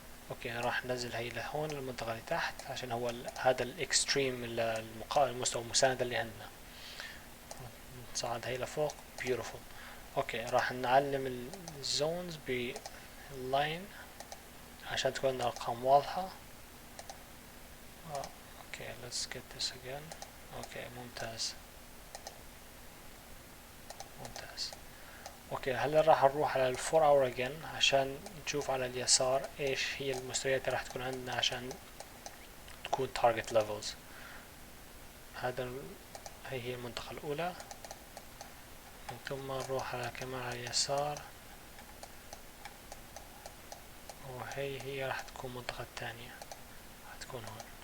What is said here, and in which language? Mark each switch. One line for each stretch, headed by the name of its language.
Arabic: اوكي راح ننزل هي لهون المنطقة اللي تحت عشان هو هذا الاكستريم المستوى المساندة اللي عندنا. نصعد هي لفوق،
English: beautiful.
Arabic: اوكي راح نعلم الزونز باللاين عشان تكون الارقام واضحة.
English: Okay let's get this again.
Arabic: اوكي ممتاز. اوكي هلا راح نروح على
English: 4 hour again
Arabic: عشان نشوف على اليسار ايش هي المستويات اللي راح تكون عندنا عشان تكون
English: target levels.
Arabic: هي المنطقة الأولى، من ثم نروح على كمان على اليسار، وهي راح تكون المنطقة الثانية، راح تكون هون.